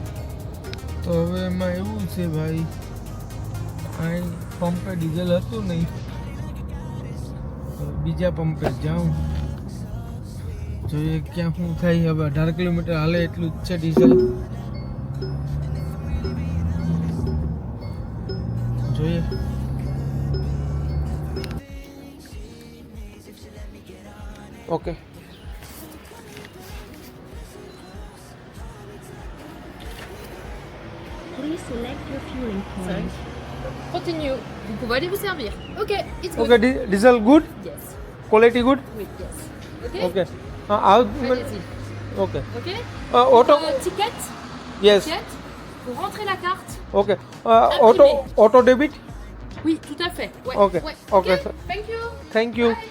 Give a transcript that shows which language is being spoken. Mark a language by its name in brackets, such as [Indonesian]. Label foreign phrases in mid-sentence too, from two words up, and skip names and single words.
[Gujarati] તો હવે એમાં એવું છે ભાઈ અહીં પંપે ડીઝલ હતું નહીં, બીજા પંપે જાઉં જોઈએ ક્યાં શું થાય. હવે 18 કિલોમીટર હાલે એટલું જ છે ડીઝલ. જોઈએ ઓકે. [English] Please select your fueling point. Continue. [French] Vous pouvez aller vous servir. [English] Ok, it's good. Okay diesel good, Yes. Quality good. Oui, yes. Ok. [Gujarati] ઓકે આવ [French] Allez-y. [English] ઓકે Ok. ઓટો [French] Ticket. [English] યસ [French] Ticket. Vous rentrez la carte. [English] Okay auto debit. [French] Oui, tout à fait. Ouais. [English] Ok. [French] Ouais. [English] Ok. Thank you. Thank you.